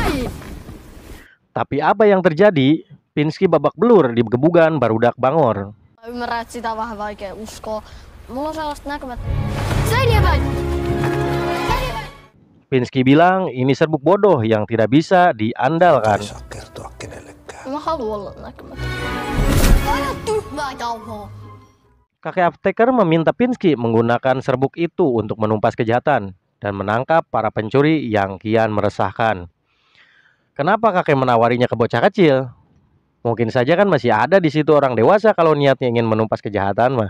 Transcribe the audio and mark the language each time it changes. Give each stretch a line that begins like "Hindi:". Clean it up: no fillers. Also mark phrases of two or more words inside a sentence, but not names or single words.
Indonesian: Tapi apa yang terjadi? Pinsky babak belur di
Sundanese: gebugan barudak bangor.
Finnish: Ymmärrän, että sitä on vähän vaikea uskoa. Mulla on sellaista näkymät. Seiniä päin! Seiniä päin!
Indonesian: Pinsky bilang ini serbuk bodoh yang tidak bisa diandalkan.
Finnish: Ei saa kertoa kenellekään. Mä haluan olla näkymätön. Aina tyhmää jauhoa!
Indonesian: Kakek apteker meminta Pinsky menggunakan serbuk itu untuk menumpas kejahatan dan menangkap para pencuri yang kian meresahkan. Kenapa kakek menawarinya ke bocah kecil? Mungkin saja kan masih ada di situ orang dewasa kalau niatnya ingin menumpas kejahatan mah.